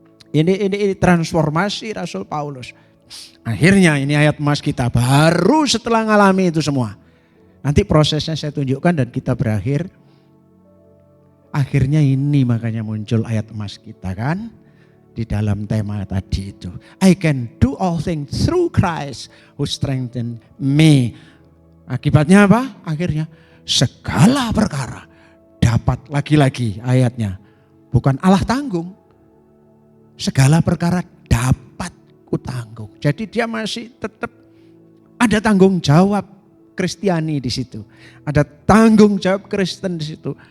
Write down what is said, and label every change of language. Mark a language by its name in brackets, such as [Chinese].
[Indonesian] Ini transformasi Rasul Paulus. Akhirnya ini ayat emas kita baru setelah ngalami itu semua. Nanti prosesnya saya tunjukkan dan kita berakhir. Akhirnya ini makanya muncul ayat emas kita kan. Di dalam tema tadi itu. [English] I can do all things through Christ who strengthen me. [Indonesian] Akibatnya apa? Akhirnya segala perkara dapat lagi-lagi ayatnya. Bukan Allah tanggung. Segala perkara dapat ku tanggung. Jadi dia masih tetap ada tanggung jawab Kristiani di situ. Ada tanggung jawab Kristen di situ.